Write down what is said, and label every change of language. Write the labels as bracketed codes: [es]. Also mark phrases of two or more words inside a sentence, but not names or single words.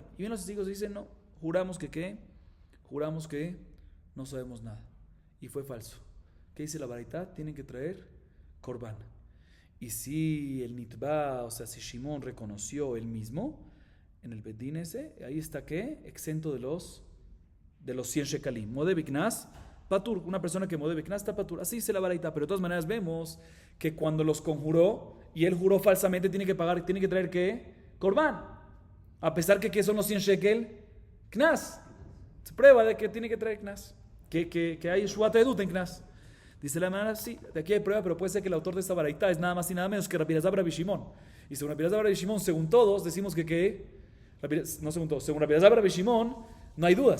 [es] Y bien los testigos dicen, no, juramos que no sabemos nada. Y fue falso. ¿Qué dice la baraita? Tienen que traer korban. Y si el nitba, o sea, si Shimón reconoció él mismo, en el bedín ese, ahí está que exento de los 100 shekalim. [he] מודה בקנס פטור, [es] una persona que modebe knas está patur, así se la baraita, pero de todas maneras vemos que cuando los conjuró y él juró falsamente tiene que traer ¿qué? Korban, a pesar que ¿qué son los 100 shekel? Knas, se prueba de que tiene que traer knas, que hay [he] שבועת עדות [es] en knas. Dice la manera, sí, de aquí hay prueba, pero puede ser que el autor de esta baraita es nada más y nada menos que Rabbi Elazar Rabbi Shimon. Y según Rabbi Elazar Rabbi Shimon, según todos, decimos según Rabbi Elazar Rabbi Shimon, No hay duda.